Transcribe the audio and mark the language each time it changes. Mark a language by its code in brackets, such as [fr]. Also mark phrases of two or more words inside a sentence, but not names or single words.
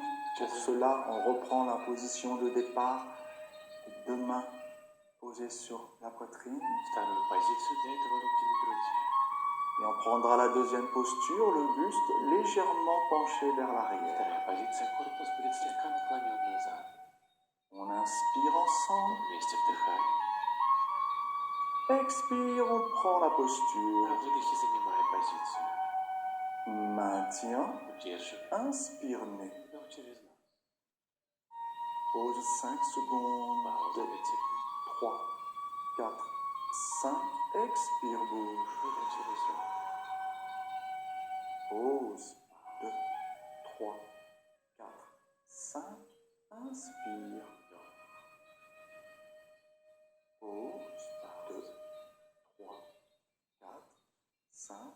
[fr] Pour cela, on reprend la position de départ, les deux mains posées sur la poitrine. [ru] Вторую позицию для этого руки на груди. [fr] Et on prendra la deuxième posture, le buste légèrement penché vers l'arrière. [ru] Вторая позиция, корпус будет слегка наклонен назад. [fr] On inspire ensemble. [ru] Вместе вдыхаем, [fr] Expire, on prend la [ru] на [fr] posture. [ru] выдохе занимаем позицию. [fr] Maintien. [ru] Удерживаем. [fr] Inspire nez. [ru] Вдох через нос. [fr] Pause 5 secondes. [ru] Пауза 5 секунд. [fr] 3, 4, 5. Expire, bouge. [ru] Выдох через рот. [fr] Pause 2, 3, 4, 5. Inspire. [ru] Вдох. [fr] Pause 2, 3, 4, 5.